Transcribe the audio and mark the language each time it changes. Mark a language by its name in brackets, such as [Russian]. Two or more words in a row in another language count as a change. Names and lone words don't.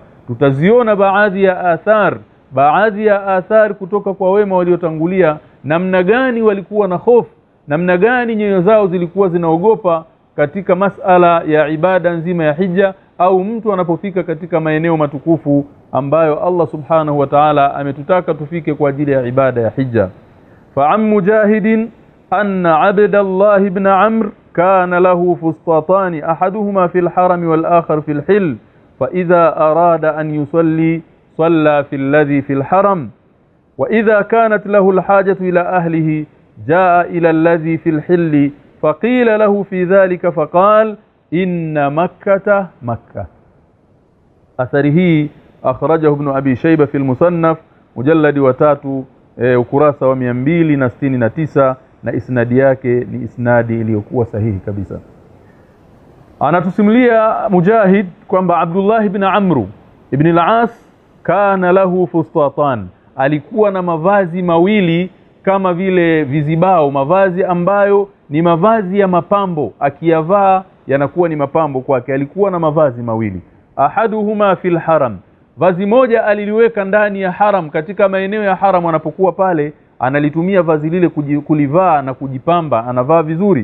[Swahili] Tutaziona baadhi ya athar kutoka kwa wema waliotangulia, namna gani walikuwa na hofu, namna gani nyoyo zao zilikuwa zinaogopa katika masala ya ibada nzima ya hija, au mtu anapofika katika maeneo matukufu ambayo Allah [Arabic] سبحانه وتعالى [Swahili] ametutaka tufike kwa ajili ya ibada ya hija. [Arabic] فعن مجاهد أن عبد الله بن عمرو كان له فسطاطان، أحدهما في الحرم والآخر في الحل، فإذا أراد أن يصلي صلى في الذي في الحرم، وإذا كانت له الحاجة إلى أهله جاء إلى الذي في الحل، فقيل له في ذلك فقال إن مكة مكة. [Swahili] Athari hii [Arabic] أخرجه ابن أبي شيبة في المصنف [Swahili] mujalladi wa 3 ukurasa wa 269 na isnadi yake ni isnadi iliyokuwa sahihi kabisa. Anatusimulia Mujahid kwamba Abdullah ibn Amr ibn al-As [Arabic] كان له فسطاطان, [Swahili] alikuwa na mavazi mawili kama vile vizibao, mavazi ambayo ni mavazi ya mapambo, akiyavaa yanakuwa ni mapambo kwake. Alikuwa na mavazi mawili, [Arabic] أحدهما في الحرم, [Swahili] vazi moja aliliweka ndani ya haram, katika maeneo ya haram anapokuwa pale analitumia vazi lile kulivaa na kujipamba, anavaa vizuri.